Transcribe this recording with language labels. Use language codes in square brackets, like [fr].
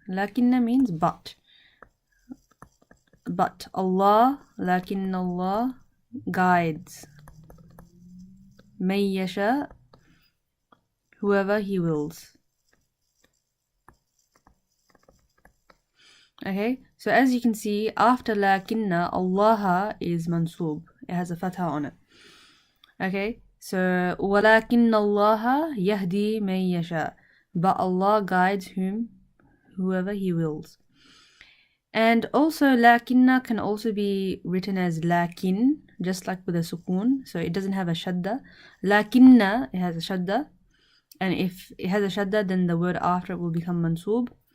[en] Lakinna means but. But Allah, lakinna Allah guides. Man yasha, whoever He wills. Okay, so as you can see, after lakinna, Allah is mansoob. It has a fatha on it. Okay, so [ar] وَلَكِنَّ اللَّهَ يَهْدِي مَن يَشَاءُ. [en] But Allah guides whoever He wills. And also lakinna can also be written as lakin, just like with a sukoon. So it doesn't have a shadda. Lakinna, it has a shadda. And if it has a shadda, then the word after it will become mansoob.